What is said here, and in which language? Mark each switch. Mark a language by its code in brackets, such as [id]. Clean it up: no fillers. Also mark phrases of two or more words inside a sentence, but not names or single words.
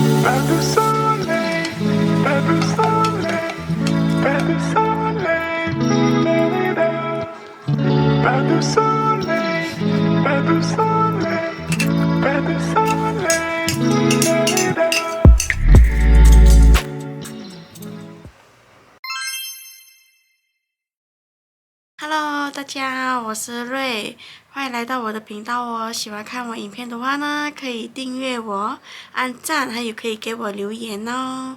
[zh] Babu Sole, Babu Sole, Babu Sole, da-da-da. Babu Sole, Babu Sole, Babu Sole, da-da-da. Hello，大家，我是瑞，欢迎来到我的频道哦。喜欢看我影片的话呢，可以订阅我、按赞，还有可以给我留言哦。